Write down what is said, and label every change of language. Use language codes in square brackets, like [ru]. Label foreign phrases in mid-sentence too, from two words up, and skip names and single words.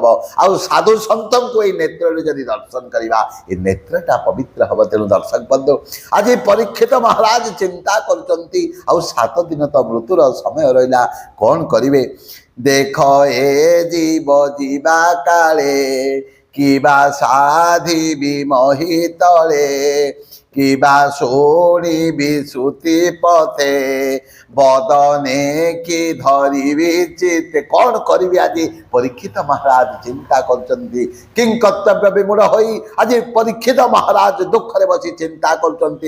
[or] ଆଉ ସାଧୁ ସନ୍ତଙ୍କୁ ଏଇ ନେତ୍ରରେ ଯଦି ଦର୍ଶନ କରିବା ଏ ନେତ୍ରଟା ପବିତ୍ର ହେବ। ତେଣୁ ଦର୍ଶକ ବନ୍ଧୁ, ଆଜି ପରୀକ୍ଷିତ ମହାରାଜ ଚିନ୍ତା କରୁଛନ୍ତି ଆଉ 7 ଦିନ ତ ମୃତ୍ୟୁର ସମୟ ରହିଲା, କ'ଣ କରିବେ? ଦେଖ ଏ ଜୀବ ଯିବା କାଳେ, କିବା ସାଧିବି ମହିତଳେ, କିବା ଶୁଣିବି ଶ୍ରୁତି ପଥେ, ବଦନେ କି ଧରିବି ଚିତେ। কଣ କରିବି ଆଜି? ପରୀକ୍ଷିତ ମହାରାଜ ଚିନ୍ତା କରୁଛନ୍ତି। କିଂ କର୍ତ୍ତବ୍ୟ ବିମୂଢ଼ ହୋଇ ଆଜି ପରୀକ୍ଷିତ ମହାରାଜ ଦୁଃଖରେ ବସି ଚିନ୍ତା କରୁଛନ୍ତି।